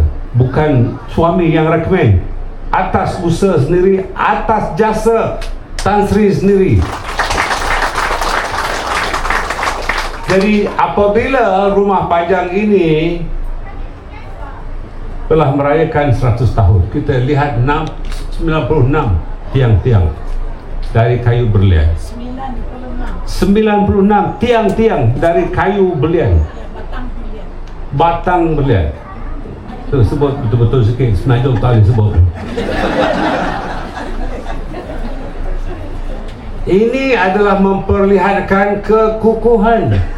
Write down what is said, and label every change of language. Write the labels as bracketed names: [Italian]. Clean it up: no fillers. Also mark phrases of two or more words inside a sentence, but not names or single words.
[Malay] Bukan suami yang rekomen, atas usaha sendiri, atas jasa Tan Sri sendiri. Jadi apabila rumah panjang ini telah merayakan 100 tahun, kita lihat 96 tiang-tiang dari kayu berlian. 96 tiang-tiang dari kayu berlian. Batang berlian. Tu sebut betul-betul sikit, Senajong tak boleh sebut. Ini adalah memperlihatkan kekukuhan.